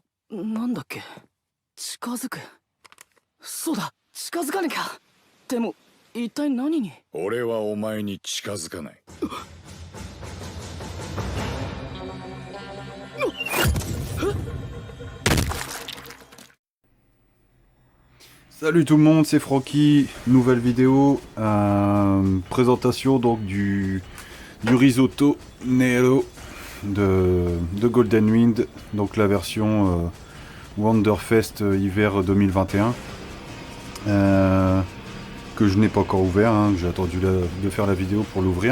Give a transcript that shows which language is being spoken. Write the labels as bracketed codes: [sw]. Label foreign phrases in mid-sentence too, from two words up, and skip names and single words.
[ja] なんだっけ、近づく。そうだ、近づかなきゃ。でも一体何に。俺はお前に近づかない。 [fr] Salut tout le monde, c'est Francky, nouvelle vidéo, présentation donc du risotto Nero de Golden Wind, donc la version Wonderfest hiver 2021, que je n'ai pas encore ouvert, hein, j'ai attendu de faire la vidéo pour l'ouvrir.